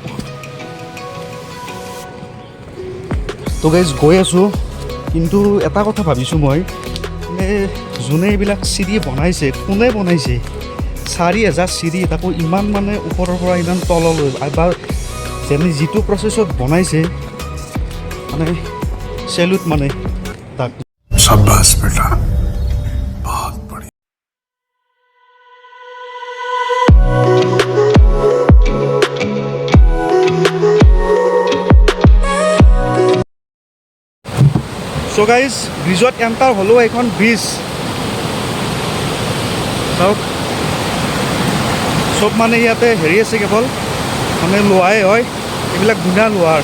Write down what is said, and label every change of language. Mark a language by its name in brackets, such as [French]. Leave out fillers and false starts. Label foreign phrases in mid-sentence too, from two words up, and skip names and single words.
[Assamese] তো গাইজ গৈ আছোঁ, কিন্তু এটা কথা ভাবিছোঁ মই, যোনে এইবিলাক চিৰি বনাইছে, কোনে বনাইছে? 4,000 চিৰি, তাকো ইমান মানে ওপৰৰ পৰা ইমান তললৈ, বা যেনে যিটো প্ৰচেছত বনাইছে, মানে চেলুট মানে তাক। [Hindi] शाबाश बेटा, बहुत बढ़िया। [Assamese] চ' গাইজ ব্ৰিজত এণ্টাৰ হ'লেও এখন ব্ৰিজ চাওক, চব মানে ইয়াতে হেৰি আছে, কেৱল মানে লোহাই হয়, এইবিলাক গুণা লোহাৰ।